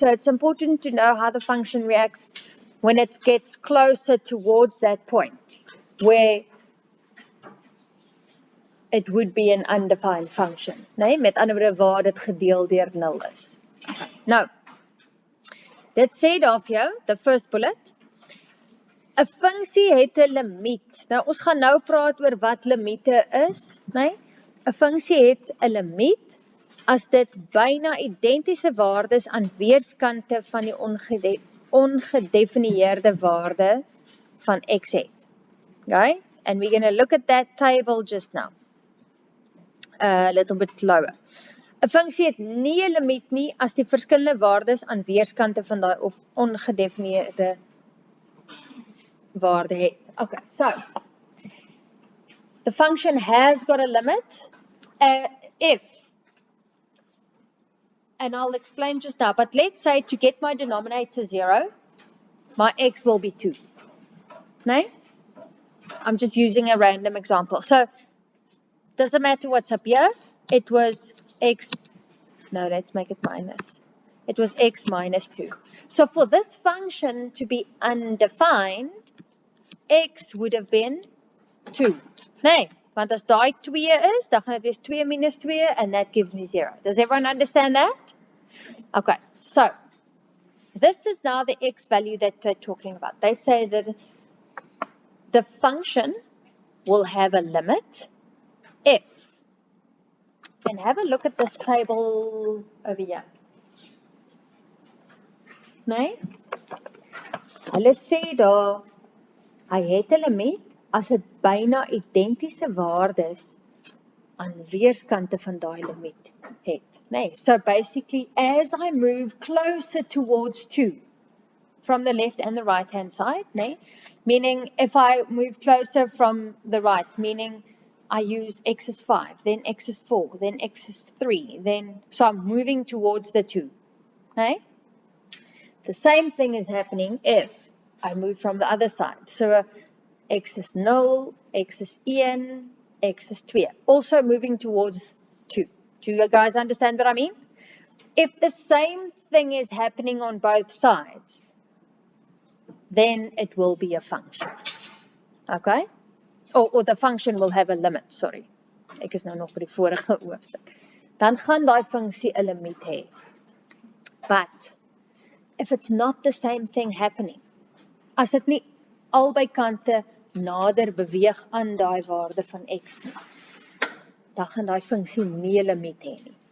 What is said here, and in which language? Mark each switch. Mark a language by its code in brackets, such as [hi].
[en] So it's important to know how the function reacts when it gets closer towards that point where it would be an undefined function. [af] Nee, met ander woorde waar dit gedeel deur 0 is. Nou, dit sê daar vir jou, [en] the first bullet, [af] 'n funksie het 'n limiet. Nou, ons gaan nou praat oor wat limiete is, nee? 'n funksie het 'n limiet as dit byna identiese waardes aan weerskante van die ongedefinieerde waarde van x het. [en] Okay? And we're going to look at that table just now. A little bit lower. [af] 'n funksie het nie 'n limiet nie as die verskillende waardes aan weerskante van daai of ongedefinieerde waarde het. [en] Okay, so the function has got a limit if, and I'll explain just now, but let's say to get my denominator 0, my x will be 2. No? I'm just using a random example. So, doesn't matter what's up here, it was x, no, let's make it minus. It was x minus 2. So for this function to be undefined, x would have been 2. [af] Nee, want as daai 2 is, dan gaan dit wees 2 minus 2, [en] and that gives me 0. Does everyone understand that? Okay, so this is now the x value that they're talking about. They say that the function will have a limit if, and have a look at this table over here. [af] Nee? Hulle sê daar, hy het 'n limiet as dit byna identiese waardes aan weerskante van daai limiet het. [en] Nee, so basically as I move closer towards 2 from the left and the right hand side, nee, meaning if I move closer from the right, meaning I use x is 5, then x is 4, then x is 3, then so I'm moving towards the 2. Nee? The same thing is happening if I move from the other side. So x is 0, x is 1, x is 2. Also moving towards 2. Do you guys understand what I mean? If the same thing is happening on both sides, then it will be a function. Okay? Or the function will have a limit, sorry. [af] Ek is nou nog by die vorige hoofstuk. Dan gaan daai funksie 'n limiet hê. [en] But if it's not the same thing happening, [af] as dit nie albei kante nader beweeg aan daai waarde van x nie, dan gaan daai funksie nie 'n limiet hê nie.